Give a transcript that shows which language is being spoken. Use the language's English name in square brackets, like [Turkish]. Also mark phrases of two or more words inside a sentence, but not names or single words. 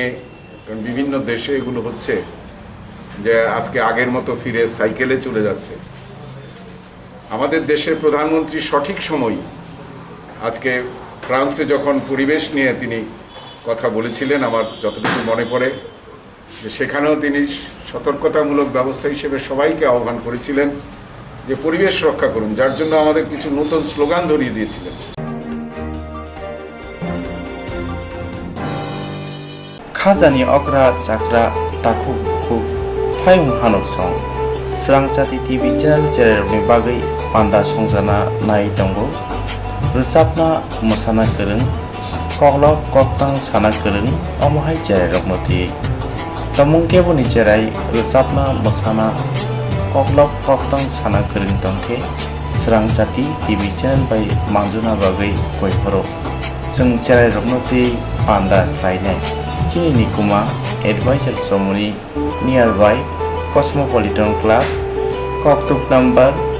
[Bangla] কারণ বিভিন্ন দেশে এগুলো হচ্ছে যে আজকে আগের মতো ফিরে সাইকেলে চলে যাচ্ছে আমাদের দেশের প্রধানমন্ত্রী সঠিক সময় আজকে ফ্রান্সে যখন পরিবেশ নিয়ে তিনি কথা বলেছিলেন আমার যতটুকু মনে পড়ে যে সেখানেও তিনি সতর্কতামূলক ব্যবস্থা হিসেবে সবাইকে আহ্বান করেছিলেন যে পরিবেশ রক্ষা করুন যার জন্য আমাদের কিছু নতুন স্লোগান ধরিয়ে দিয়েছিলেন [Kok Borok] খাজানি অকরা চাকরা তাকু খুব ফায়ুং হানক সং Swrangchati [English] TV channel [Kok Borok] bagai panda songjana nai tongo rusapna musana kereng koklok koktang sana kereng omohai cherai roknoti tamung keboni cherai rusapna musana koklok koktang sana kereng tongke Swrangchati [English] TV channel [Kok Borok] bai mangjuna bagai koiporo sung cherai roknoti panda rainai chini nikuma advisor somoni nearby Cosmopolitan Club, Koktwma number